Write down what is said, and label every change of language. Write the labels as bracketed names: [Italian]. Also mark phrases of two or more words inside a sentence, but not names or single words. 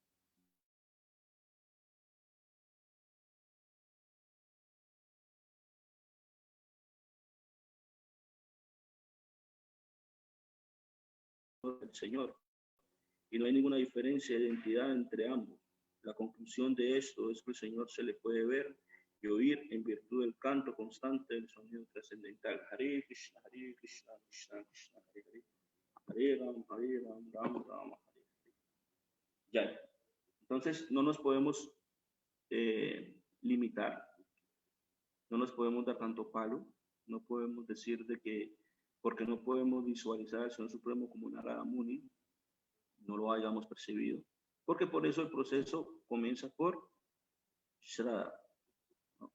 [Spanish] El Señor. Y no hay ninguna diferencia de identidad entre ambos. La conclusión de esto es que el Señor se le puede ver y oír en virtud del canto constante del sonido trascendental. [Sanskrit] हरे कृष्ण, कृष्ण कृष्ण, हरे हरे। हरे राम, राम राम, हरे हरे. Hare Ram, Ram Ram, Hare Hare. [Spanish] Ya. Entonces, no nos podemos limitar, no nos podemos dar tanto palo, no podemos decir de que, porque no podemos visualizar al Señor Supremo como Narada Muni, no lo hayamos percibido, porque por eso el proceso comienza por Shraddha, ¿no?